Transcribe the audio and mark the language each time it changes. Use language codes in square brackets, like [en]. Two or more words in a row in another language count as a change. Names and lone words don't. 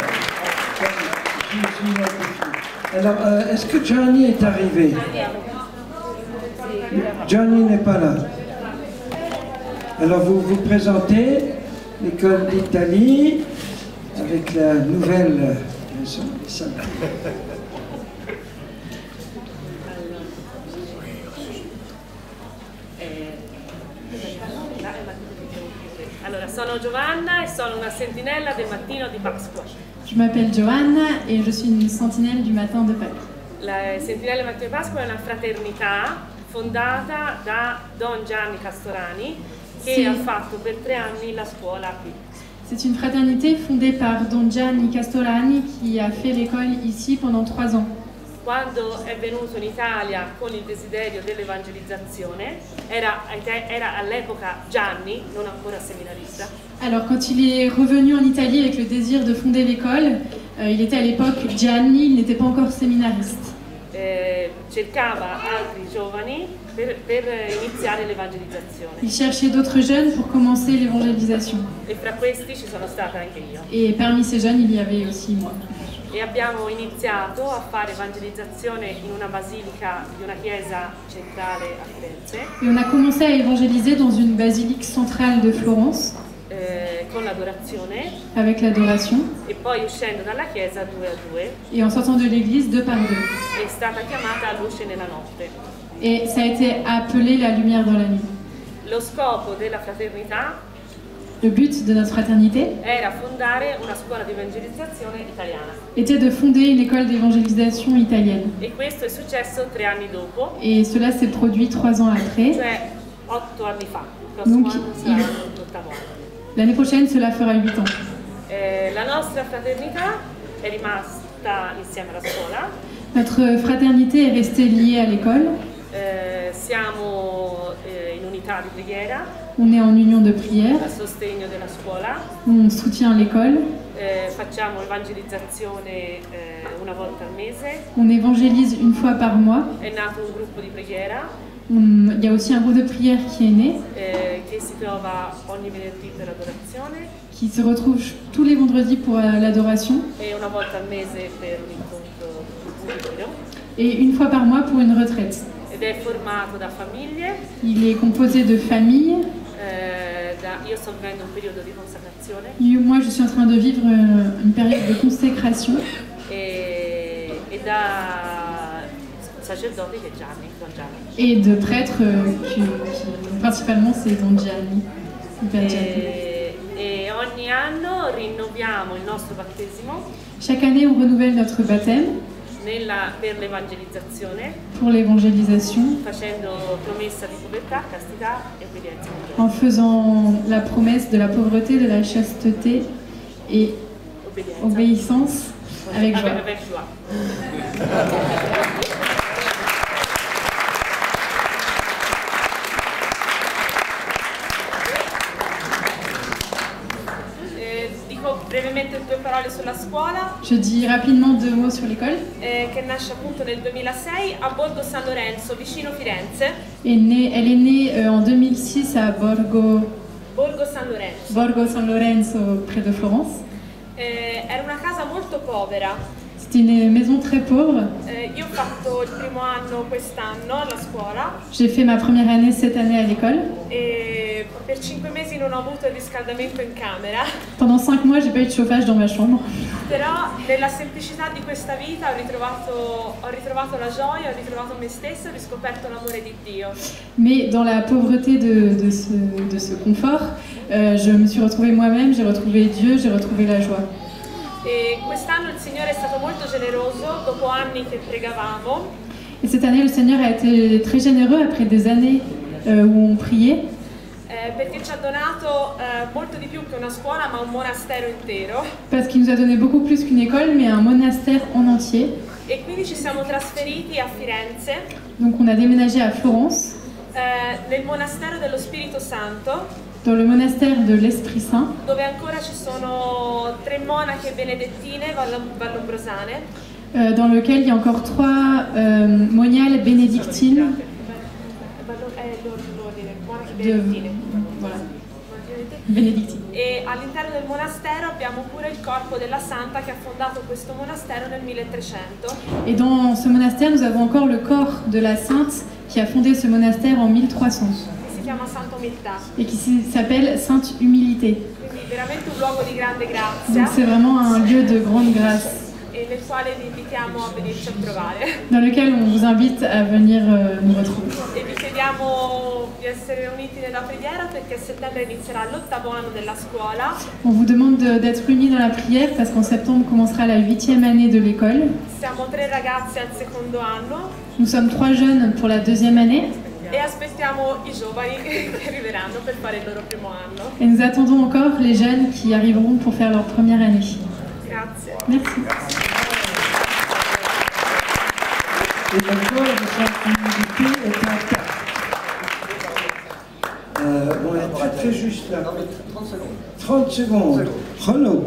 [fr] Alors, est-ce que Gianni est arrivé? Gianni n'est pas là. Alors, vous vous présentez, l'école d'Italie, avec la nouvelle... [it] Allora, sono Giovanna e sono una sentinella del mattino di Pasqua. [fr] Je m'appelle Giovanna et je suis une sentinelle du matin de Pâques. [it] La sentinella del mattino di Pasqua è una fraternità fondata da Don Gianni Castorani che ha fatto per 3 anni la scuola qui. [fr] C'est une fraternité fondée par Don Gianni Castorani qui a fait l'école ici pendant 3 ans. [it] quando è venuto in Italia con il desiderio dell'evangelizzazione, era all'epoca Gianni, non ancora seminarista. [fr] Alors quand il est revenu en Italie avec le désir de fonder l'école, il était à l'époque Gianni, il n'était pas encore séminariste. [it] Cercava altri giovani per iniziare l'evangelizzazione. [fr] Il cherchait d'autres jeunes pour commencer l'évangélisation. [it] E fra questi ci sono stata anche io. [fr] Et parmi ces jeunes, il y avait aussi moi. [it] E abbiamo iniziato a fare evangelizzazione in una basilica di una chiesa centrale a Firenze. [fr] Et on a commencé à évangéliser dans une basilique centrale de Florence. [it] Con l'adorazione. [fr] Avec l'adoration. [it] E poi uscendo dalla chiesa 2 a 2. [fr] Et en sortant de l'église 2 par 2. [it] È stata chiamata luce nella notte. [fr] Et ça a été appelé la lumière dans la nuit. [it] Lo scopo della fraternità. [fr] Le but de notre fraternité [it] era fondare una scuola di evangelizzazione italiana. [fr] Était de fonder une école d'évangélisation italienne. [it] E questo è successo 3 anni dopo. [fr] Et cela s'est produit 3 ans après. [it] Cioè 8 anni fa. [fr] Donc, l'année prochaine, cela fera 8 ans. [it] La nostra fraternità è rimasta insieme alla scuola. [fr] Notre fraternité est restée liée à l'école. [it] Siamo in unità di preghiera. [fr] On est en union de prière. [it] A sostegno della scuola. [fr] On soutient l'école. [it] Facciamo evangelizzazione una volta al mese. [fr] On évangélise une fois par mois. [it] È nato un gruppo di preghiera. [fr] Il y a aussi un groupe de prière qui est né. [it] Che si trova ogni venerdì per l'adorazione. [fr] Qui se retrouve tous les vendredis pour l'adoration. [it] E una volta al mese per un incontro pubblico. [fr] Et une fois par mois pour une retraite. [it] Ed è formato da famiglie. [fr] Il est composé de familles. [it] Io sto vivendo un periodo di consacrazione. [fr] Moi, je suis en train de vivre une période de consécration. [it] E da sacerdote che è Gianni, Don Gianni. [fr] Et de prêtres qui principalement c'est Don Gianni. [it] E ogni anno rinnoviamo il nostro battesimo. [fr] Chaque année, on renouvelle notre baptême. [it] Per l'evangelizzazione. [fr] Pour l'évangélisation. [it] Facendo promessa di povertà, castità e obbedienza. [fr] En faisant la promesse de la pauvreté, de la chasteté et obéissance avec joie. Avec joie. [it] Brevemente 2 parole sulla scuola. [fr] Je dis rapidement 2 mots sur l'école. [it] Che nasce appunto nel 2006 a Borgo San Lorenzo, vicino Firenze. [fr] Elle est née en 2006 à Borgo San Lorenzo, près de Florence. [it] Era una casa molto povera. [fr] C'était une maison très pauvre. [it] Io ho fatto il primo anno quest'anno alla scuola. [fr] J'ai fait ma première année cette année à l'école. [it] E per 5 mesi non ho avuto il riscaldamento in camera. [fr] Pendant 5 mois, j'ai pas eu de chauffage dans ma chambre. [it] Però nella semplicità di questa vita ho ritrovato la gioia, ho ritrovato me stessa, ho riscoperto l'amore di Dio. [fr] Mais dans la pauvreté de ce confort, je me suis retrouvée moi-même, j'ai retrouvé Dieu, j'ai retrouvé la joie. [it] E quest'anno il Signore è stato molto generoso, dopo anni che pregavamo. [fr] Et cette année, le Seigneur a été très généreux après des années où on priait. [it] Perché ci ha donato molto di più che una scuola, ma un monastero intero. [fr] Parce qu'il nous a donné beaucoup plus qu'une école, mais un monastère en entier. [it] E quindi ci siamo trasferiti a Firenze. [fr] Donc on a déménagé à Florence. [it] Nel monastero dello Spirito Santo. [fr] Dans le monastère de l'Esprit Saint. [it] Dove ancora ci sono 3 monache benedettine vallombrosane. [fr] Dans lequel il y a encore 3 moniales bénédictines. Voilà. Benedictine. [it] E all'interno del monastero abbiamo pure il corpo della santa che ha fondato questo monastero nel 1300. [fr] Et dans ce monastère, nous avons encore le corps de la sainte qui a fondé ce monastère en 1300. [it] Si chiama Santa Umiltà. [fr] Et qui s'appelle Sainte Humilité. [it] Quindi veramente un luogo di grande grazia. [fr] Donc c'est vraiment un lieu de grande grâce. [it] E nel quale vi invitiamo a venirci a trovare. [fr] Dans lequel on vous invite à venir nous retrouver. [it] E vi chiediamo di essere uniti nella preghiera perché a settembre inizierà l'8° anno della scuola. [fr] On vous demande d'être unis dans la prière parce qu'en septembre commencera la 8e année de l'école. [it] Siamo 3 ragazzi al secondo anno. [fr] Nous sommes 3 jeunes pour la 2e année. [it] E aspettiamo i giovani che arriveranno per fare il loro primo anno. [fr] Et nous attendons encore les jeunes qui arriveront pour faire leur première année. [it] Grazie. [fr] Merci. et le corps de sa humilité est intact. On est très très juste là. 30 secondes. Chrono.